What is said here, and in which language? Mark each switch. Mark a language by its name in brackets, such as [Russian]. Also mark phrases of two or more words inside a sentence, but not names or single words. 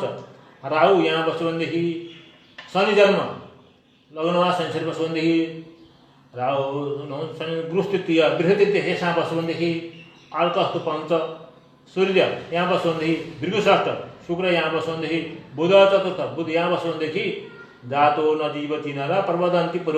[Nepali] राहु यहाँ बस्यो भनेदेखि शनि जन्म लग्नमा शनिश्चर बस्यो भनेदेखि राहु शनि गृहस्थितीय बृहस्पति यसमा बस्यो भनेदेखि अर्कस्तु पञ्च, सूर्य यहाँ बस्यो भनेदेखि भृगु षष्ठ, शुक्र यहाँ बस्यो भनेदेखि बुध चतुर्थ, बुध यहाँ बस्यो भनेदेखि [Sanskrit] जातो न जीवती न र प्रवदन्ती पूर्व।